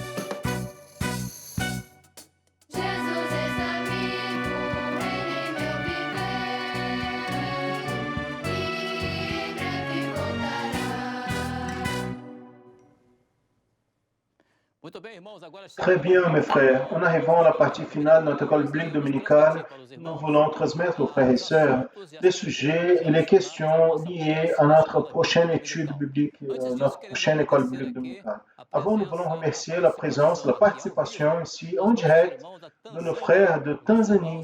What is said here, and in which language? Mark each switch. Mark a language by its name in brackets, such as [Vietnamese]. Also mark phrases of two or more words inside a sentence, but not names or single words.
[Portuguese] Jesus está vivo, reina em meu viver, e em breve voltará. Muito bem, irmãos, agora [French] Très bien, mes frères. En arrivant à la partie finale de notre école biblique dominicale, nous voulons transmettre aux frères et sœurs les sujets et les questions liées à notre prochaine étude biblique, notre prochaine école biblique dominicale. Avant, nous voulons remercier la présence, la participation ici en direct de nos frères de Tanzanie.